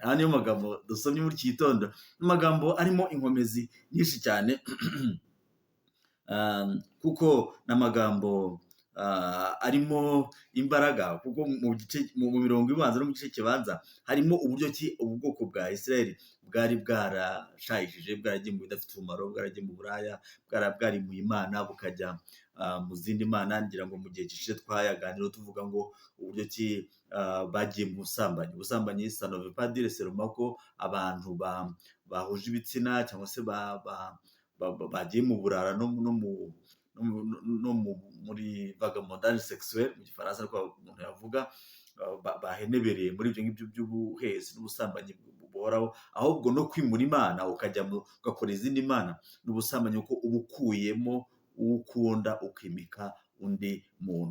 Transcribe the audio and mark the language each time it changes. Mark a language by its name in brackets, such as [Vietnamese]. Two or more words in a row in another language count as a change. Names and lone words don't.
[Kinyarwanda] Aya niyo magambo dusomye muri iki gitondo, amagambo arimo inkomezi nyinshi cyane kuko n'amagambo arimo imbaraga, kuko mu mirongo ibanza no mu gice kibanza harimo uburyo ki ubu bwoko bwa Isirayeli bwari bwarashayishije, bwaragiye mu bidafite umumaro, bwaragiye mu buraya, bwarimuye Imana bukajya mu zindi mana. Ngira ngo mu gihe gishize twayaganira tuvuga ngo uburyo ki bagiye mu busambanyi. Ubusambanyi [French] ça ne veut pas dire seulement [Kinyarwanda] ko abantu bahuje ibitsina cyangwa se bagiye mu burara no muri [French] vagabondage sexuelle [Kinyarwanda] mu gifaransa, ariko umuntu yavuga bahenebereye muri ibyo ngibyo by'ubuhezi n'ubusambanyi buhoraho, ahubwo no kwimura Imana ukajya ugakora izindi mana n'ubusambanyi, kuko uba ukuyemo uwo ukunda ukimika undi muntu.